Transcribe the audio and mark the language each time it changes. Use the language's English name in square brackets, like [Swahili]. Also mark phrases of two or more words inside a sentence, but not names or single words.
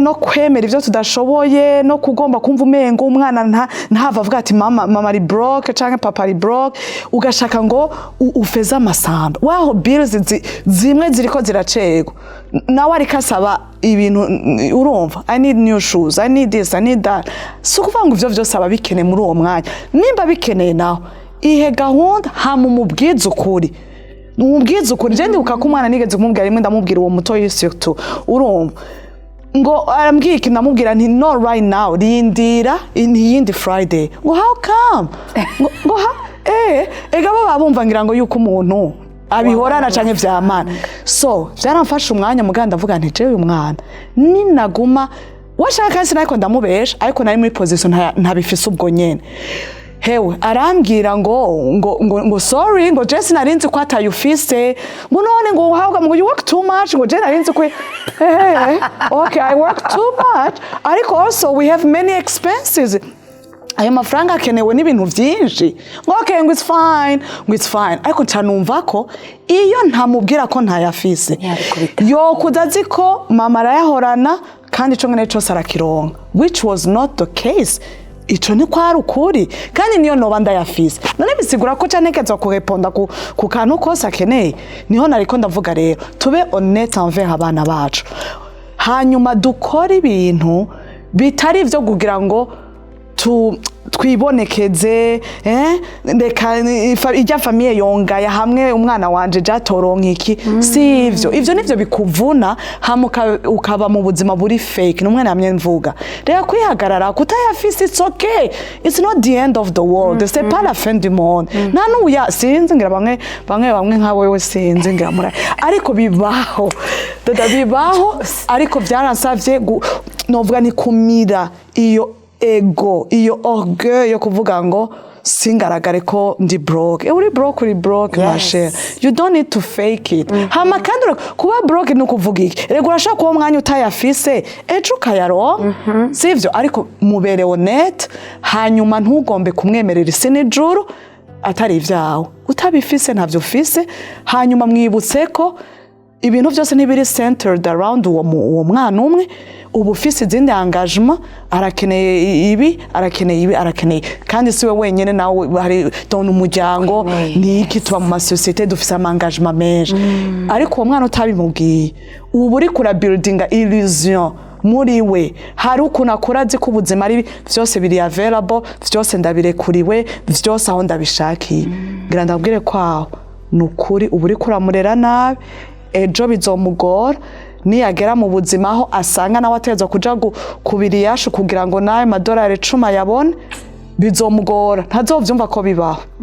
[Rundi] no kwemera ivyo tudashoboye no kugomba kumva umengo umwana ntava avuga ati mama ari broke canke papa ari broke ugashaka ngo ufeze amasamba waho bills zimwe ziriko ziracegwa nawe ariko asaba ibintu urumva [English] I need new shoes I need this I need that [Rundi] so kuvuga ngo ivyo vyose aba bikeneye muri uwo mwanya nimba bikeneye nawe ihe gahunda hamumubwiza ukuri umubwiza ukuri je ndibuka ko umwana nigeze kumubwira rimwe ndamubwira uwo muto surtout urumva ngo arambwira iki ndamubwira nti no [English] right now [Rundi] rindira iyindi Friday ngo [English] how come [Rundi] ngo ega baba bumva ngira ngo yuko umuntu abihorana canke vyamana so vyaramfasha umwanya muganda avuga nti jewe umwana ninaguma washaka sinako ndamubesha ariko nari muri position ntabifise ubwo nyene hewe arambwira ngo sorry ngo Jesse narinzi ko atayufise ngo none ngo uhabwa ngo [English] you work too much [Rundi] ngo je narinzi ko [English] okay I work too much ariko also we have many expenses [Rundi] ayo mafaranga akenewe n'ibintu vyinshi ngo [English] okay ngo [Rundi] it's fine ariko canumva ko iyo ntamubwira ko ntayafise yo kudazi ko mama arayahorana kandi ico ngene cyose arakironka [English] which was not the case [Rundi] ico ni kwari ukuri kandi niyo noba ndayafise none bisigura ko canekeza kureponda ku kantu kose akeneye niho nariko ndavuga rero tube [French] honnête envers [Rundi] abana bacu hanyuma dukora ibintu bitari ivyo kugira ngo twibonekeze reka ijya famiye yongaya hamwe umwana wanje jatoronka iki sivyo ivyo nivyo bikuvuna hamuka ukaba mu buzima buri fake n'umwana yamye mvuga reka kwihagarara kutayafise [English] it's okay it's not the end of the world [French] c'est pas la fin du monde [Rundi] nanu ya sinzi ngira bamwe nka wewe sinzi ngira muri ariko bibaho bibaho ariko byaransavye novuga ni kumira iyo ego iyo orgueil yo kuvuga ngo singaragare ko ndi broke uri broke mashe [English] you don't need to fake it [Rundi] hama kandi kuba broke ni ukuvuga iki rego urashaka kuba umwanya utayafise ejo ukayaro sivyo ariko mubere honnête hanyuma ntugombe kumwemerera isi n'ijuru atari ivyawe utabifise ntavyo ufise hanyuma mwibutse ko ibintu byose ntibiri centered around uwo mwana umwe ubu ufise izindi engagement arakeneye ibi arakeneye kandi siwe wenyene nawe hari don umuryango niki tuba mu societe dufise engagement menshi ariko uwo mwana utabimubwiye ubu uri kura [English] building illusion [Rundi] muri we hari ukuntu akora azi ko ubuzima ari byose biri available byose ndabirekuriwe byose aho ndabishakiye ngira ndabwire kwaho nukuri ubu uri kuramurera nabi ejo bizomugora niyagera mu buzima aho asanga nawe ateza kuja kubiri yashu kugira ngo nawe madolari 10 yabone bizomugora ntazovyumva ko bibaho